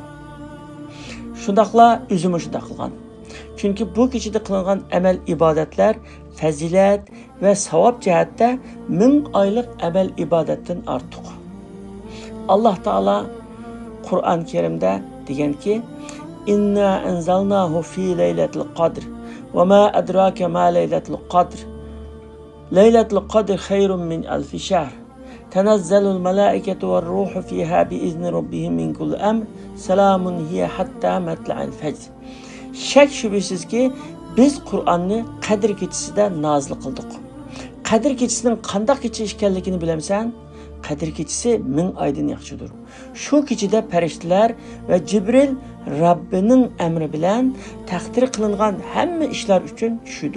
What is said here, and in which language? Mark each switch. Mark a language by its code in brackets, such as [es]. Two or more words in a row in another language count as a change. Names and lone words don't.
[uz] Shundaqla o'zimi shunday qilgan. Chunki bu kechada qilingan amal ibodatlar fazilat va savob jihatda 1000 oylik amal ibodatdan ortiq. Alloh taolo Qur'on Karimda deganki: [ar] "إنا أنزلناه في ليلة القدر وما أدراك ما ليلة القدر. ليلة القدر خير من ألف شهر. تنزل الملائكة والروح فيها بإذن ربهم من كل أمر. سلام هي حتى مطلع الفجر." [tr] Şek şüphesizki [uz] biz Qur'onni Qadr kechasida nozil qildik. Qadr kechasining qanday kecha ekanligini bilamsan? Qadr kechasi 1000 oydan yaxshidir. Shu kechada farishtalar va Jibril Rabbining amri bilan taqdir qilingan hamma ishlar uchun tushidi.